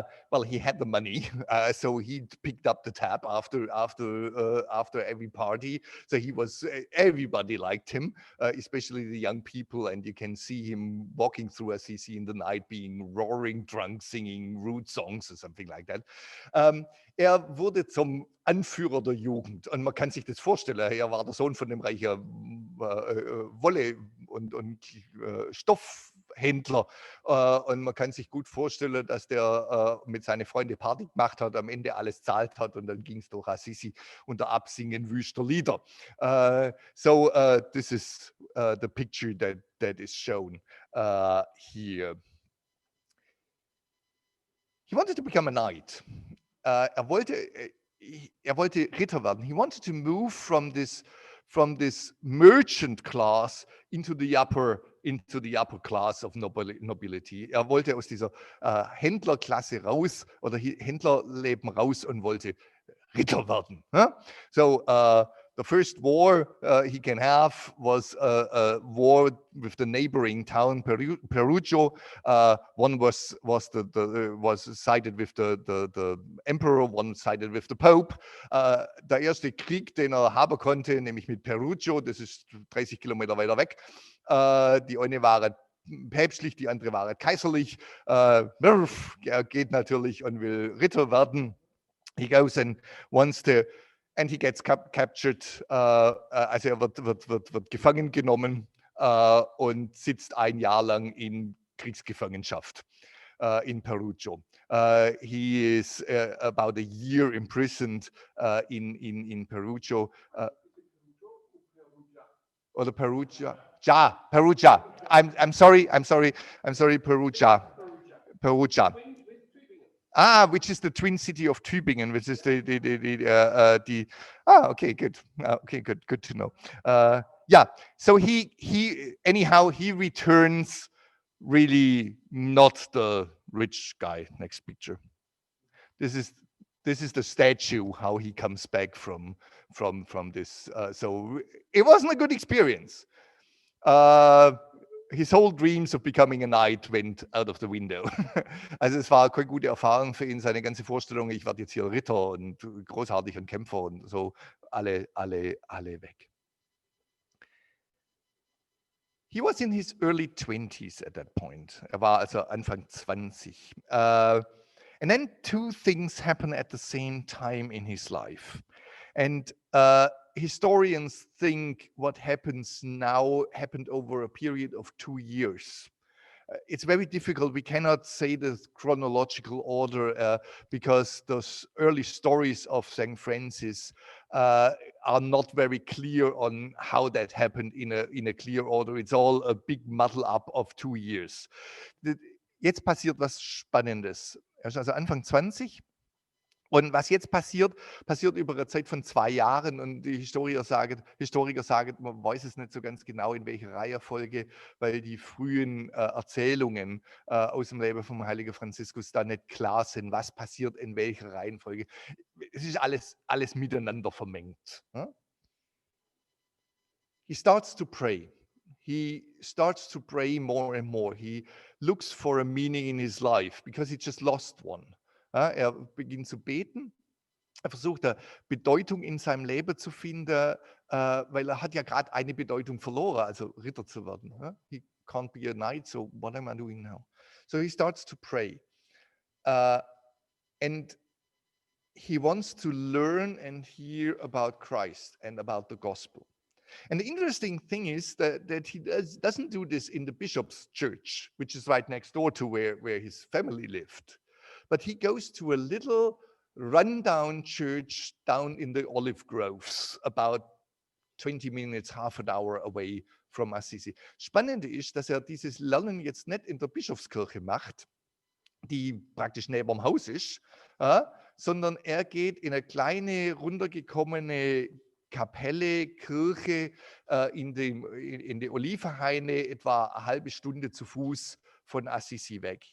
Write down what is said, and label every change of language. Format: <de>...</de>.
<en>Well, he had the money, so he picked up the tab after every party. So everybody liked him, especially the young people, and you can see him walking through Assisi in the night, being roaring drunk, singing rude songs or something like that.</en> <de>Wurde zum Anführer der Jugend, und man kann sich das vorstellen. Er war der Sohn von dem reichen Wolle- und Stoffhändler, und man kann sich gut vorstellen, dass der mit seinen Freunden Party gemacht hat, am Ende alles zahlt hat, und dann ging es durch Assisi unter Absingen wüster Lieder.</de> <en>This is the picture that is shown here. He wanted to become a knight.</en> <de>Er wollte Ritter werden.</de> <en>He wanted to move from this merchant class into the upper class of nobility.</en> <de>Er wollte aus dieser Händlerklasse raus, oder Händlerleben raus, und wollte Ritter werden. Huh? So</de> <en>The first war he can have was a war with the neighboring town Perugia. One was sided with the emperor, one sided with the Pope.</en> <de>Der erste Krieg, den haben konnte, nämlich mit Perugia, das ist 30 Kilometer weiter weg. Die eine waren päpstlich, die andere waren kaiserlich. Er geht natürlich und will Ritter werden.</de> <en>He goes and wants to, and he gets captured,</en> <de>also er wird gefangen genommen und sitzt ein Jahr lang in Kriegsgefangenschaft in Perugia.</de> <en>He is about a year imprisoned in Perugia. Or Perugia. Perugia. I'm sorry, Perugia. Perugia. Which is the twin city of Tübingen, which is okay, good. Okay, good to know. Yeah, so he returns really not the rich guy. Next picture. This is the statue, how he comes back from this. So it wasn't a good experience. His whole dreams of becoming a knight went out of the window.</en> <de>Also es war keine gute Erfahrung für ihn, seine ganze Vorstellung, ich werde jetzt hier Ritter und großartig und Kämpfer und so, alle weg.</de> <en>He was in his early 20s at that point.</en> <de>Er war also Anfang 20.</de> <en>And then two things happen at the same time in his life. And historians think what happens now happened over a period of 2 years. It's very difficult. We cannot say the chronological order because those early stories of St. Francis are not very clear on how that happened in a clear order. It's all a big muddle up of 2 years.</en> <de>Jetzt passiert was Spannendes. Er ist also Anfang 20. Und was jetzt passiert über eine Zeit von 2 Jahren und die Historiker sagen, man weiß es nicht so ganz genau, in welcher Reihenfolge, weil die frühen Erzählungen aus dem Leben vom heiligen Franziskus da nicht klar sind, was passiert in welcher Reihenfolge. Es ist alles miteinander vermengt.</de> <en>He starts to pray. He starts to pray more and more. He looks for a meaning in his life because he just lost one.</en> <de>Er beginnt zu beten. Er versucht eine Bedeutung in seinem Leben zu finden, weil er hat ja gerade eine Bedeutung verloren, also Ritter zu werden.</de> <en>He can't be a knight, so what am I doing now? So he starts to pray. And he wants to learn and hear about Christ and about the gospel. And the interesting thing is that he doesn't do this in the bishop's church, which is right next door to where his family lived. But he goes to a little rundown church down in the olive groves, about 20 minutes, half an hour away from Assisi.</en> <de>Spannende ist, dass er dieses Lernen jetzt nicht in der Bischofskirche macht, die praktisch neben dem Haus ist, sondern er geht in eine kleine, runtergekommene Kapelle, Kirche in die Olivenhaine, etwa eine halbe Stunde zu Fuß von Assisi weg.</de>